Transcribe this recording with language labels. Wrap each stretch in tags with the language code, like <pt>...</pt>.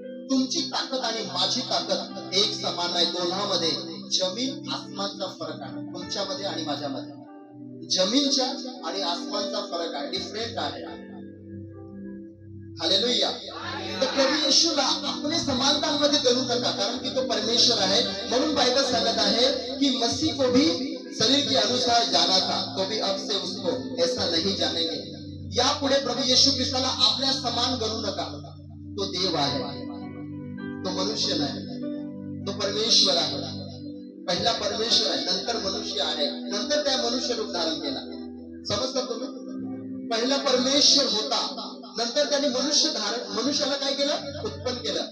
<mr>तुमची ताकद आणि माझी ताकद एक समान आहे. दोघांमध्ये जमीन आसमानचा फरक आहे. तुमच्यामध्ये आणि माझ्यामध्ये जमीनच्या आणि आसमानचा फरक आहे, डिफरंट आहे. हालेलुया. तर प्रभू येशूला आपल्या समानतांमध्ये गणू नका, कारण की तो परमेश्वर आहे. म्हणून बाइबल सांगत आहे की</mr> <hi>मसीह को भी शरीर के अनुसार जाना था, तो भी अब से उसको ऐसा नहीं जानेंगे.</hi> <mr>यापुढे प्रभू येशू ख्रिस्ताला आपल्या समान गणू नका. तो देव आहे, तो मनुष्य नाही, तो परमेश्वर आहे. पहिला परमेश्वर आहे, नंतर मनुष्य आहे, नंतर त्या मनुष्य रूप धारण केला. समजता तुम्ही? पहिला परमेश्वर होता, नंतर त्याने मनुष्याला काय केलं? उत्पन्न केलं.</mr>